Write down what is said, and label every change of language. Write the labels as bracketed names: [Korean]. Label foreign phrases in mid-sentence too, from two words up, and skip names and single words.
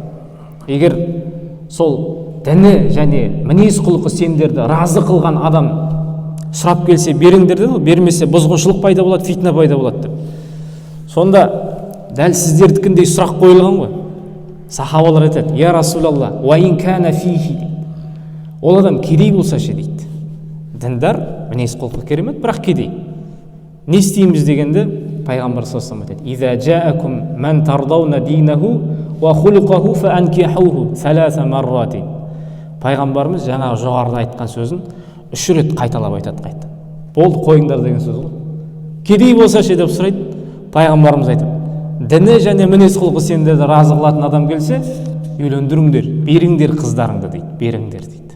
[Kazakh] Егер сол діні және мінез құлқы сендерді разы қылған адам сұрап келсе беріңдер деді, бермесе бұзғыншылық пайда болады, фитна пайда болады деп. Сонда дәл сіздердікіндей сұрақ қойылған ғой. Сахабалар айтады: [Arabic] "يا رسول الله وإن كان فيه." [Kazakh] Ол адам кедей болса ше дейді. Діндар, мінез құлқы керемет, бірақ кедей. Не істейміз дегенде, пайғамбар [Arabic] صلى الله عليه وسلم айтады: «إذا جاءكم من ترضون دينه وخلقه فأنكحوه ثلاث مرات». [Kazakh] Пайғамбарымыз жаңағы жоғарыда айтқан сөзін 3 рет қайталап айтады қайта. Болды, қойыңдар деген сөз ғой. Кедей болса ше деп сұрайды. Пайғамбарымыз айтады: діні және мінез құлқы сендерді разы қылатын адам келсе, үйлендіріңдер, беріңдер қыздарыңды дейді, беріңдер дейді.